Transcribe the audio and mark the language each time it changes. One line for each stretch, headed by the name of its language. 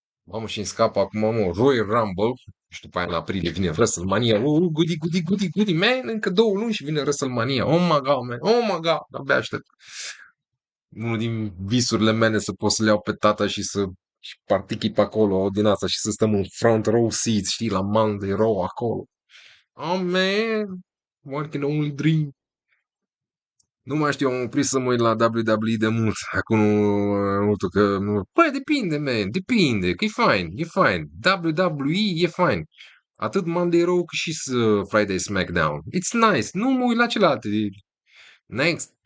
Romanian: Mamă, și-mi scapă acum, mă, Royal Rumble. Și după aia în aprilie vine WrestleMania. Goody, man, încă 2 luni și vine WrestleMania.
English: Oh my god, man, oh my god,
Romanian: abia aștept. Unul din visurile mele să pot să le iau pe tata și să partichi pe acolo din asta și să stăm în front row seats, știi, la Monday Raw acolo.
English: Oh, man, one can only dream.
Romanian: Nu mai știu, am oprit să mă uit la WWE de mult. Acum multul că... Păi, depinde, man, depinde, că e fine. WWE e fine. Atât Monday Raw cât și Friday SmackDown.
English: It's nice.
Romanian: Nu mă uit la celelalte. Next.